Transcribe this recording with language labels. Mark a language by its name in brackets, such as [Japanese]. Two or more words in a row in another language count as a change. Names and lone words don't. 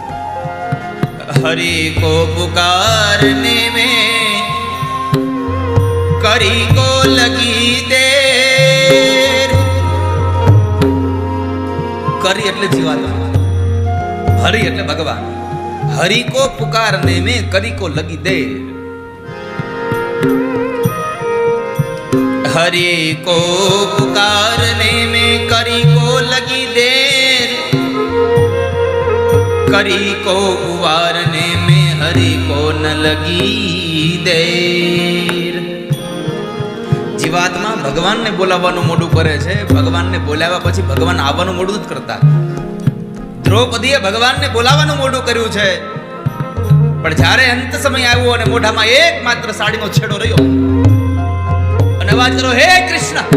[Hindi] हरि को पुकारने में करी को लगी देर. [Gujarati] કરી એટલે જીવાત્મા, હરિ એટલે ભગવાન. [Hindi] हरि को पुकारने में करी को लगी देर. हरि को पुकारने में करी को लगी देर, करी को उवारने में हरि को न लगी देर. [Gujarati] જીવાત્મા ભગવાનને બોલાવવાનું મોડું કરે છે. ભગવાનને બોલાવ્યા પછી ભગવાન આવવાનું મોડું નથી કરતા. દ્રૌપદીએ ભગવાનને બોલાવવાનું મોડું કર્યું છે, પણ જ્યારે અંત સમય આવ્યો અને મોઢામાં એકમાત્ર સાડીનો છેડો રહ્યો અને અવાજ કરો, હે કૃષ્ણ.